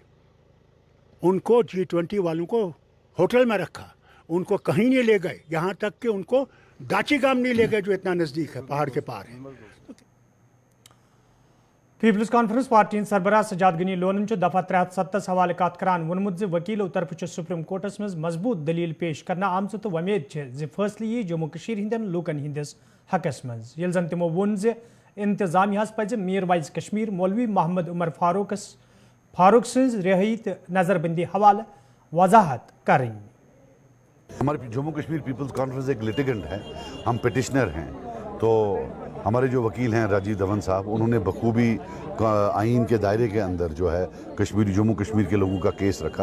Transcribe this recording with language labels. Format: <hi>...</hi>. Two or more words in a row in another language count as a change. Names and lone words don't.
<hi>उनको G20 वालों को होटल में रखा, उनको कहीं नहीं ले गए, यहाँ तक कि उनको दाची गाम नहीं ले गए जो इतना नज़दीक है, पहाड़ के पार है।</hi> <ks>पीपल्स कॉन्फ्रेंस पार्टी सरबराह सजाद गनी लोन दफा 73 हवाले कत करान वोनमुत वकीलों तरफ सुप्रीम कोर्टस मज मजबूत दलील पेश करना आमच तो वमेद फैसले यी जम्मू कश्मीर हिंदन लूकन हिंदिस हकस मज यल जन तिमो वोन इंतजामियास पज मीर वाइज कश्मीर मौलवी मोहम्मद उमर फारूक सज रिहाई तो नजरबंदी हवाले वजाहत करें।</ks> <hi>हमारे जम्मू कश्मीर पीपल्स कॉन्फ्रेंस एक लिटिगेंट है, हम पिटिशनर हैं। तो हमारे जो वकील हैं राजीव धवन साहब, उन्होंने बखूबी आइन के दायरे के अंदर जो है जम्मू कश्मीर के लोगों का केस रखा।</hi>